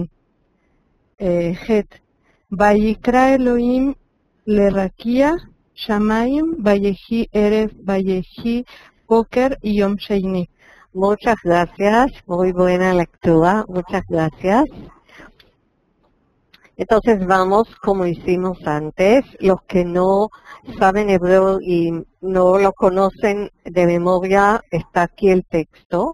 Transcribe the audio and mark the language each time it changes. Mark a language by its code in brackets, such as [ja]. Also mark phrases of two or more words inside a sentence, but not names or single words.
[he] ח' ויקרא אלוהים לרקיע שמיים, ויהי ערב, ויהי בוקר יום שני. [es] Muchas gracias, muy buena lectura, muchas gracias. Entonces vamos como hicimos antes. Los que no saben hebreo y no lo conocen de memoria, está aquí el texto.